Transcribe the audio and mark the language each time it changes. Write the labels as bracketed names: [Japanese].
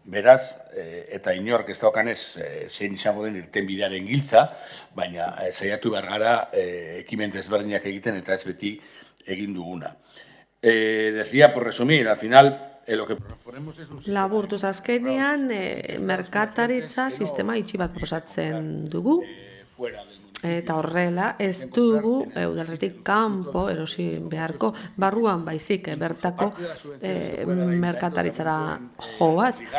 [Basque] Beraz, eta inork ez daukanez zein izango den irtenbidearen giltza, baina saiatu behar gara ekimen desberdinak egiten eta ez beti egin duguna. [Spanish] Decía, por resumir, al final, lo que proponemos es un sistema... [Basque] Laburtuz azkenean, merkataritza sistema itxi bat proposatzen dugu. Eta horrela, ez dugu udalerritik kanpo erosi beharko barruan baizik bertako merkataritzara joaz.